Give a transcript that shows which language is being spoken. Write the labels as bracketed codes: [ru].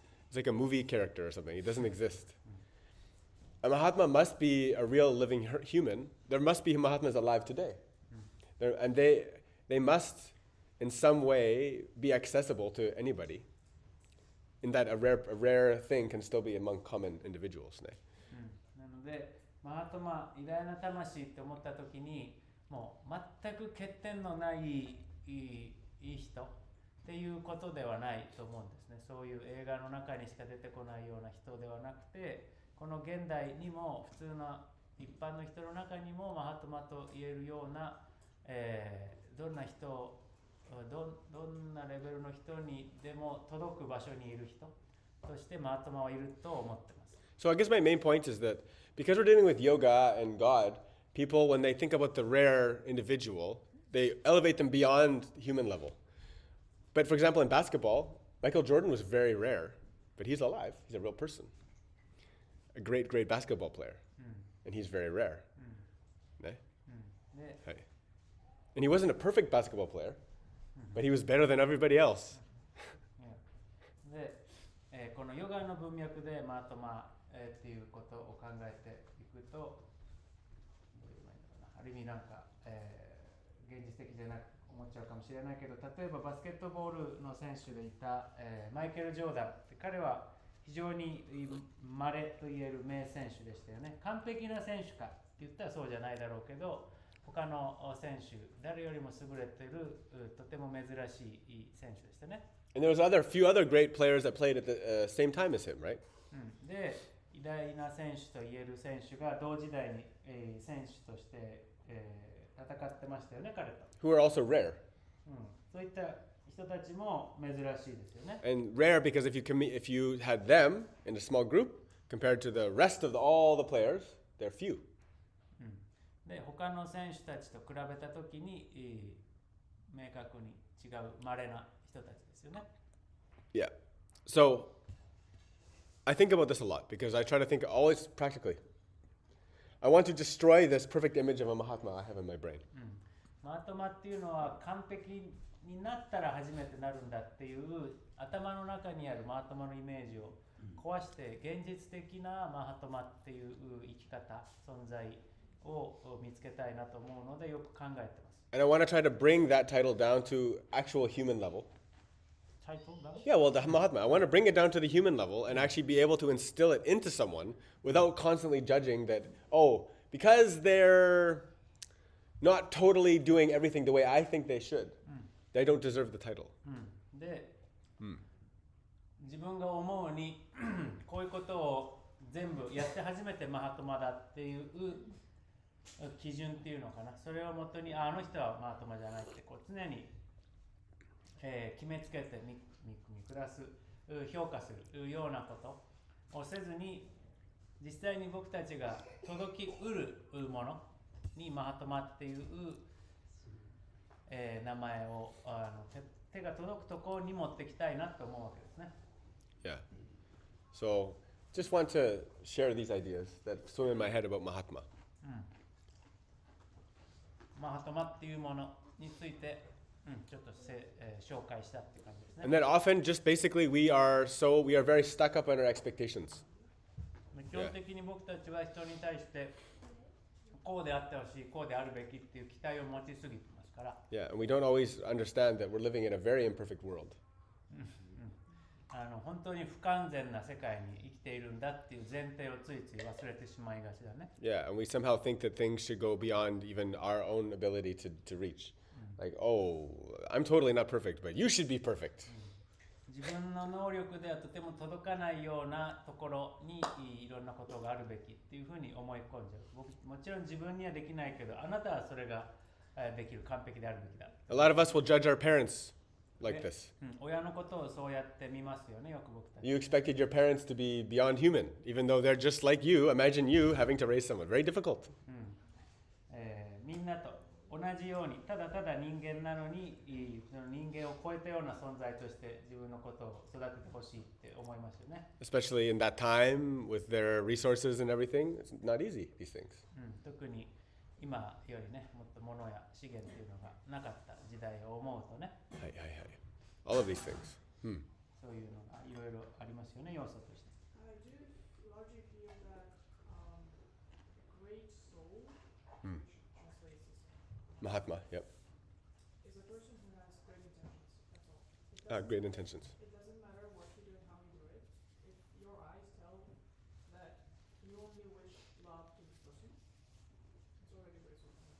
[en] It's like a movie character or something. It doesn't exist. A Mahatma must be a real living human. There must be Mahatmas alive today. And they must, in some way, be accessible to anybody. In that a rare thing can still be among common individuals. [ja] なので、マハトマ、偉大な魂って思ったときに、もう全く欠点のないいい人っていうことではないと思うんですね。そういう映画の中にしか出てこないような人ではなくて、この現代にも普通の一般の人の中にもマハトマと言えるような、どんな人、どんなレベルの人にでも届く場所にいる人としてマハトマはいると思ってます。 [en] So I guess my main point is that because we're dealing with yoga and God, people, when they think about the rare individual, they elevate them beyond human level. But for example, in basketball, Michael Jordan was very rare, but he's alive. He's a real person. A great, great basketball player. And he's very rare. [ja] Ne? Hai. [en] And he wasn't a perfect basketball player, but he was better than everybody else. [ja] で、このヨガの文脈でマハトマっていうことを考えていくと、どういうのかな、ある意味なんか、現実的じゃなく思っちゃうかもしれないけど、例えばバスケットボールの選手でいた、マイケル・ジョーダンって彼は非常に稀と言える名選手でしたよね。完璧な選手かって言ったらそうじゃないだろうけど、他の選手誰よりも優れているとても珍しい選手でしたね。 [en] And there was few other great players that played at the same time as him, right? [ja] で、偉大な選手と言える選手が同時代に、選手として、戦ってましたよね、彼と。 [en] Who are also rare. [ja] そういった人たちも珍しいですよね。 [en] And rare because if you had them in a small group compared to the rest of all the players, they're few. [ja] で、他の選手たちと比べたときに、明確に違う稀な人たちですよね。 [en] Yeah. So I think about this a lot because I try to think always practically. I want to destroy this perfect image of a Mahatma I have in my brain. [ja] マハトマっていうのは完璧になったら初めてなるんだっていう頭の中にあるマハトマのイメージを壊して現実的なマハトマっていう生き方、存在を見つけたいなと思うのでよく考えてます。 [en] And I want to try to bring that title down to actual human level. Yeah, well, the Mahatma. I want to bring it down to the human level and actually be able to instill it into someone without constantly judging that, oh, because they're not totally doing everything the way I think they should, they don't deserve the title. [ja] で、自分が思うにこういうことを全部やって初めてマハトマだっていう基準っていうのかな、それをもとにあの人はマハトマじゃないってこう常に決めつけて見下す、評価するようなことをせずに、実際に僕たちが届きうるものにマハトマっていう、名前を手が届くところに持ってきたいなと思うわけですね。 [en] Yeah. So, just want to share these ideas that swim in my head about Mahatma. [ja] マハトマっていうものについて、ちょっと紹介したっていう感じですね。 [en] And that often, just basically, we are very stuck up on our expectations. [ja] 基本的に僕たちは人に対してこうであってほしい、こうであるべきっていう期待を持ちすぎてますから。 [en] Yeah, and we don't always understand that we're living in a very imperfect world. [ja] 本当に不完全な世界に生きているんだっていう前提をついつい忘れてしまいがちだね。 [en] Yeah, and we somehow think that things should go beyond even our own ability to reach. Like, oh, I'm totally not perfect, but you should be perfect. [ja] 自分の能力ではとても届かないようなところにいろんなことがあるべきっていうふうに思い込んじゃう。僕もちろん自分にはできないけど、あなたはそれができる、完璧であるべきだ。 [en] A lot of us will judge our parents like this. [ja] 親のことをそうやって見ますよね、よく僕たち。 [en] You expected your parents to be beyond human, even though they're just like you. Imagine you having to raise someone. Very difficult. [ja] みんなと同じようにただただ人間なのにその人間を超えたような存在として自分のことを育ててほしいって思いますよね。 [en] Especially in that time with their resources and everything. It's not easy, these things. [ja] 特に今よりね、もっと物や資源っていうのがなかった時代を思うとね、 [en] All of these things. [ja] そういうのがいろいろありますよね、要素として。 [en] I do largely feel that great soul, Hmm. which translates as Mahatma, yep. is a person who has great intentions. That's all. It doesn't, Great intentions. it doesn't matter what you do and how you do it. If your eyes tell that you only wish love to this person, it's already great soul.